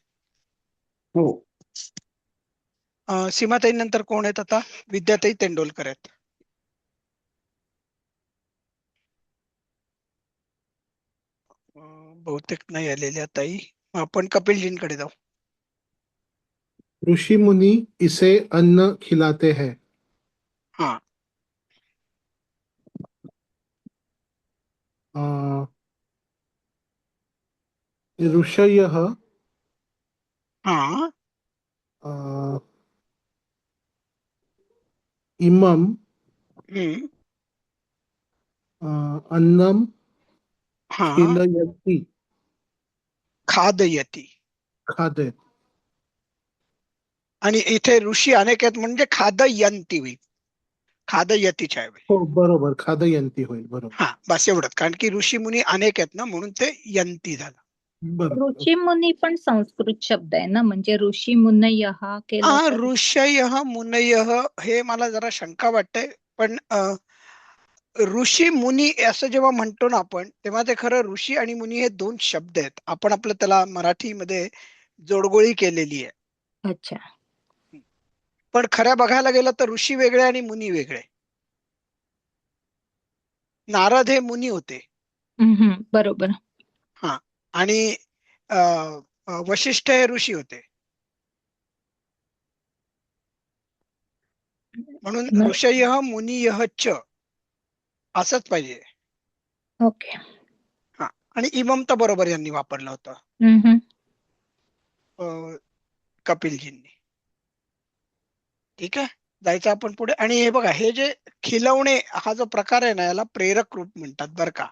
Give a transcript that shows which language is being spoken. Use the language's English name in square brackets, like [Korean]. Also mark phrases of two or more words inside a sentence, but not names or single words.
[Marathi] हो. सीमाताई नंतर कोण आहेत आता? विद्याताई तेंडोलकर आहेत. बहुतेक नाही आलेल्या ताई. आपण कपिलजींकडे जाऊ. [Hindi] ऋषि मुनि इसे अन्न खिलाते हैं. [Marathi] हा, [Sanskrit] ऋषयः [Marathi] हा, [Sanskrit] इमं हम्म, अन्नम [Marathi] हा, [Sanskrit] खिलयति. खादयती. खादय. [Marathi] आणि इथे ऋषी अनेक आहेत म्हणजे खादयंती होईल, खादयतीच्या ऐवजी. हो, बरोबर, खादयंती होईल, बरोबर. हा, बस एवढंच, कारण की ऋषी मुनी अनेक आहेत ना, म्हणून ते यंती झालं. बरोबर. ऋषी मुनी पण संस्कृत शब्द आहे ना, म्हणजे ऋषी मुनयः केलं तर. [Sanskrit] ऋषयः मुनयः [Marathi] हे मला जरा शंका वाटते, पण ऋषी मुनी असं जेव्हा म्हणतो ना आपण, तेव्हा ते खरं ऋषी आणि मुनी हे दोन शब्द आहेत. आपण आपलं त्याला मराठीमध्ये जोडगोळी केलेली आहे. अच्छा. पण खऱ्या बघायला गेलं तर ऋषी वेगळे आणि मुनी वेगळे. नारद हे मुनी होते. बरोबर. हा, आणि वशिष्ठ हे ऋषी होते. म्हणून [Sanskrit] ऋषयः मुनियः [Marathi] च असंच पाहिजे. ओके. हा, आणि इमम तर बरोबर यांनी वापरलं होतं, कपिलजींनी. ठीक आहे, जायचं आपण पुढे. आणि हे बघा, हे जे खिलवणे हा जो प्रकार आहे ना, याला प्रेरक रूप म्हणतात बर का.